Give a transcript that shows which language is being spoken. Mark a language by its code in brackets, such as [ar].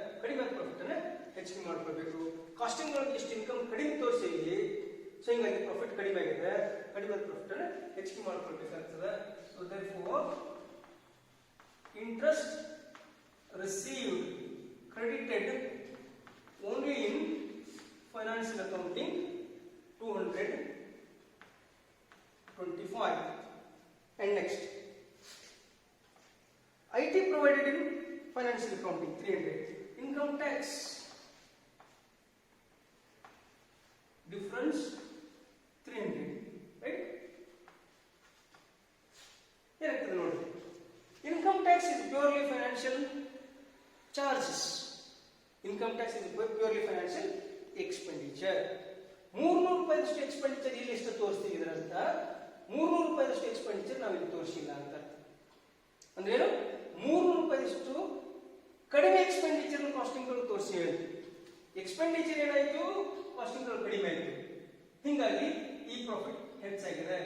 [kn] ಕಡಿಮೆ ಪ್ರಾಫಿಟ್ ಅನ್ನ ಹೆಚ್ಚಿಗೆ ಮಾಡ್ಕೊಳ್ಬೇಕು. ಕಾಸ್ಟಿಂಗ್ ಒಳಗೆ ಎಷ್ಟು ಇನ್ಕಮ್ ಕಡಿಮೆ ತೋರಿಸಿವಿ, ಸೊ ಹಿಂಗಾಗಿ ಪ್ರಾಫಿಟ್ ಕಡಿಮೆ ಆಗಿದೆ. ಕಡಿಮೆ ಪ್ರಾಫಿಟ್ ಅನ್ನ ಹೆಚ್ಚಿಗೆ ಮಾಡ್ಕೊಳ್ಬೇಕಾಗ್ತದೆ. [en] So therefore interest received credited only in financial accounting 225. And next IT provided in financial accounting 300. Income tax difference 300, right? [kn] ಏನಾಗ್ತದೆ ನೋಡಿ. [en] Income tax is purely financial charges. Income tax is purely financial expenditure. [kn] 300 ರೂಪಾಯಿದಷ್ಟು expenditure ಇಲ್ಲಿ ಎಷ್ಟು ತೋರಿಸ್ತೀವಿ. ಇದರರ್ಥ 300 ರೂಪಾಯಿದಷ್ಟು expenditure ನಾವು ಇಲ್ಲಿ ತೋರಿಸಿಲ್ಲ ಅಂತ. ಅಂದ್ರೆ ಏನು? 300 ರೂಪಾಯಿದಷ್ಟು ಕಡಿಮೆ ಎಕ್ಸ್ಪೆಂಡಿಚರ್ ಕಾಸ್ಟಿಂಗ್ ತೋರಿಸಿವೆ. ಎಕ್ಸ್ಪೆಂಡಿಚರ್ ಏನಾಯ್ತು? ಕಾಸ್ಟಿಂಗ್ ಕಡಿಮೆ ಆಯಿತು. ಹೀಗಾಗಿ ಈ ಪ್ರಾಫಿಟ್ ಹೆಚ್ಚಾಗಿದೆ.